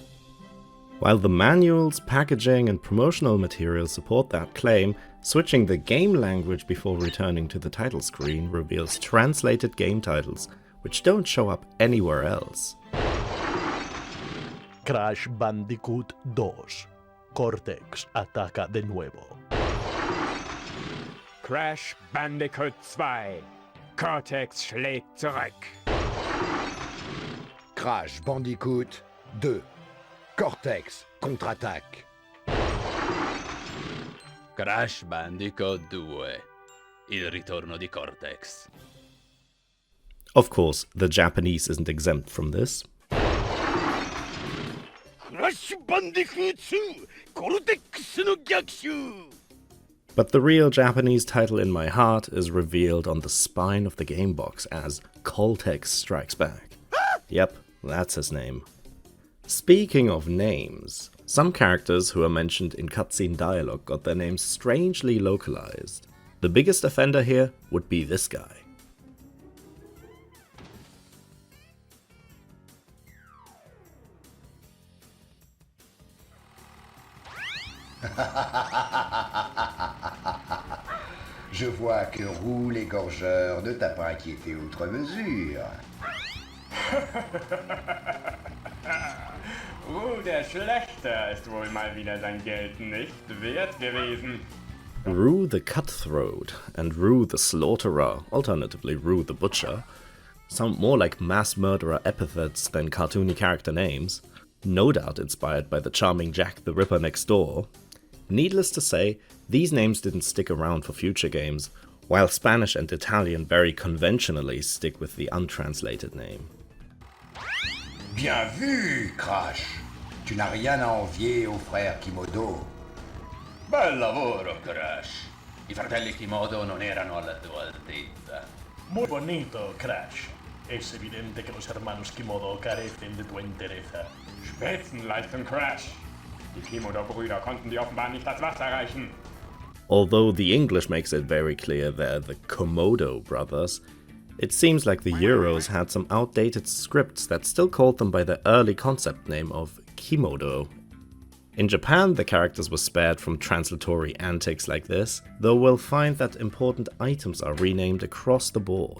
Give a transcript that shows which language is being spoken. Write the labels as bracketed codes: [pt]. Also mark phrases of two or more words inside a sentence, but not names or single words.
[en] While the manuals, packaging and promotional materials support that claim, switching the game language before returning to the title screen reveals translated game titles, which don't show up anywhere else. Crash Bandicoot 2. [es] Cortex ataca de nuevo. Crash Bandicoot 2. [de] Cortex schlägt zurück. Crash Bandicoot 2. [fr] Cortex contre-attaque. Crash Bandicoot 2. [it] Il ritorno di Cortex. [en] Of course, the Japanese isn't exempt from this. Crash Bandicoot 2. [ja] コルテックスの逆襲. [en] But the real Japanese title in my heart is revealed on the spine of the game box as Cortex Strikes Back. Yep, that's his name. Speaking of names, some characters who are mentioned in cutscene dialogue got their names strangely localized. The biggest offender here would be this guy. [fr] Je vois que Roux l'égorgeur ne t'a pas inquiété outre mesure. [de] Der Schlechter ist wohl mal wieder sein Geld nicht wert gewesen. [en] Rue the Cutthroat and Rue the Slaughterer, alternatively Rue the Butcher, sound more like mass murderer epithets than cartoony character names, no doubt inspired by the charming Jack the Ripper next door. Needless to say, these names didn't stick around for future games, while Spanish and Italian very conventionally stick with the untranslated name. [fr] Bien vu, Crash. Tu n'as rien à envier au frère Kimodo. [it] Bel lavoro, Crash. I fratelli Kimodo non erano alla tua altezza. [es] Muy bonito, Crash. Es evidente que los hermanos Kimodo carecen de tu entereza. [de] Spitzenleistung, Crash. Die Kimodo-Brüder konnten die offenbar nicht das Wasser reichen. [en] Although the English makes it very clear they're the Komodo brothers, it seems like the Euros had some outdated scripts that still called them by their early concept name of Kimodo. In Japan, the characters were spared from translatory antics like this, though we'll find that important items are renamed across the board.